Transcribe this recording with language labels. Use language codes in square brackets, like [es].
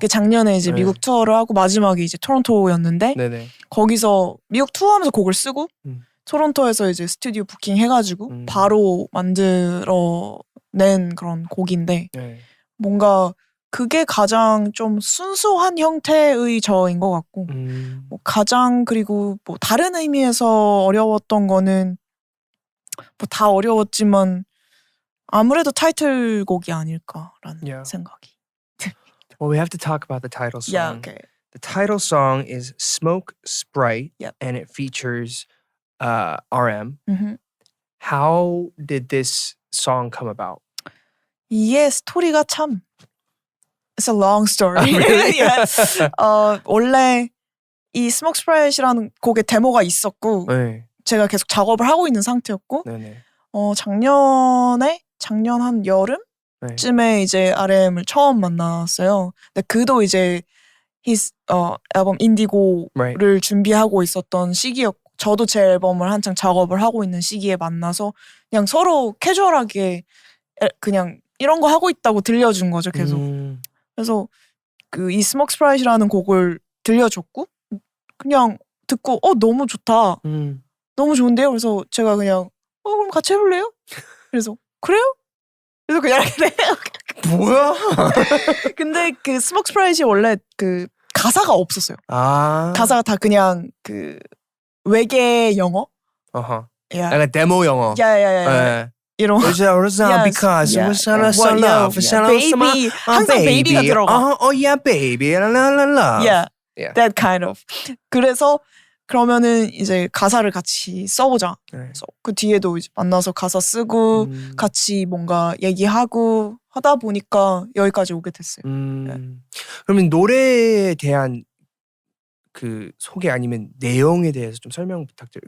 [ko] 작년에 이제 미국 투어를 하고 마지막이 이제 토론토였는데 거기서 미국 투어하면서 곡을 쓰고 토론토에서 이제 스튜디오 부킹 해가지고 바로 만들어낸 그런 곡인데 뭔가 그게 가장 좀 순수한 형태의 저인 것 같고 뭐 가장 그리고 뭐 다른 의미에서 어려웠던 거는 뭐 다 어려웠지만 아무래도 타이틀곡이 아닐까라는 생각이. [en] Well, we have to talk about the title song. Yeah, okay. The title song is Smoke Sprite, and it features RM. How did this song come about? [ko] 이게 스토리가 참 [en] It's a long story. Really? [ko] 원래 이 Smoke Sprite이라는 곡의 데모가 있었고 제가 계속 작업을 하고 있는 상태였고 작년 한 여름쯤에 이제 RM을 처음 만났어요. 근데 그도 이제 [en] his [ko] 앨범 인디고를 준비하고 있었던 시기였고 저도 제 앨범을 한창 작업을 하고 있는 시기에 만나서 그냥 서로 캐주얼하게 그냥 이런 거 하고 있다고 들려준 거죠 계속. 그래서 그 이 스모크 스프라이트라는 곡을 들려줬고 그냥 듣고 너무 좋다. 너무 좋은데요? 그래서 제가 그냥 그럼 같이 해볼래요? 그래서 그래요? 그래서 그냥 뭐야? 근데 그 스모크 스프라이트이 원래 그 가사가 없었어요. 가사가 다 그냥 그 외계 영어? 약간 데모 영어. 야야야야. 이런 [en] because we're so love, [ko] baby 항상 baby가 들어가. [en] yeah, baby, la la la. Yeah, that kind of. 그래서 [ko] 그러면은 이제 가사를 같이 써보자. 네. 그래서 그 뒤에도 이제 만나서 가사 쓰고 같이 뭔가 얘기하고 하다 보니까 여기까지 오게 됐어요. 그러면 노래에 대한 그 소개 아니면 내용에 대해서 좀 설명 부탁드려요.